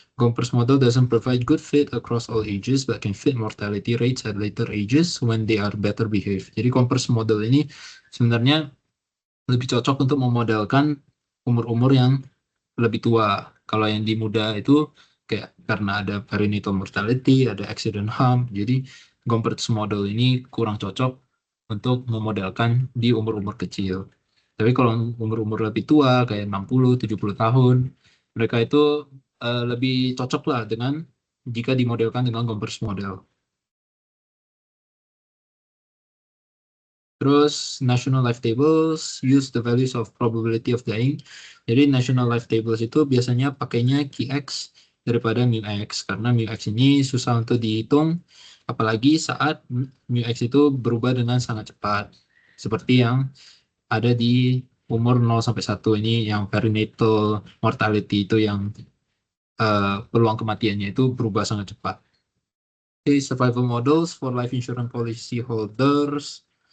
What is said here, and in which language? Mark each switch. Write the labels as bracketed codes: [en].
[en] Gomper's model doesn't provide good fit across all ages, but can fit mortality rates at later ages when they are better behaved. [id] Jadi Gomper's model ini sebenarnya lebih cocok untuk memodelkan umur-umur yang lebih tua. Kalau yang di muda itu kayak karena ada perinatal mortality, ada accident harm, jadi Gompertz model ini kurang cocok untuk memodelkan di umur-umur kecil. Tapi kalau umur-umur lebih tua kayak 60, 70 tahun, mereka itu lebih cocok lah dengan jika dimodelkan dengan Gompertz model. [en] Terus National Life Tables use the values of probability of dying. [id] Jadi National Life Tables itu biasanya pakainya QX daripada MUX, karena MUX ini susah untuk dihitung, apalagi saat MUX itu berubah dengan sangat cepat. Seperti yang ada di umur 0 sampai 1 ini, yang perinatal mortality itu yang peluang kematiannya itu berubah sangat cepat. [en] Okay, survival models for life insurance policy holders.